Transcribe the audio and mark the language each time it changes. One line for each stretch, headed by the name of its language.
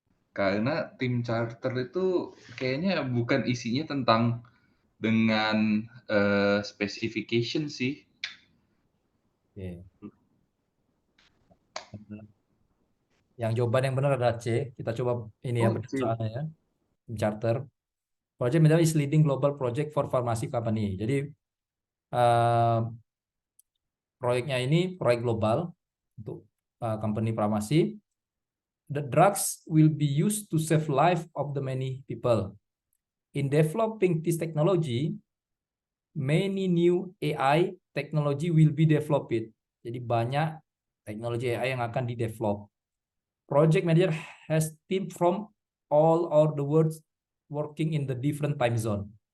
Indonesian: Karena tim charter itu kayaknya bukan isinya tentang dengan specification sih. Oke. Yang jawaban yang benar adalah C. Kita coba ini ya, benar Oke. soalnya ya. Tim charter.
English: Project Middle is leading global project for pharmacy company.
Indonesian: Jadi eh, proyeknya ini proyek global untuk company farmasi.
English: The drugs will be used to save life of the many people. In developing this technology, many new AI technology will be developed.
Indonesian: Jadi banyak teknologi AI yang akan di-develop.
English: Project manager has team from all over the world working in the different time zone.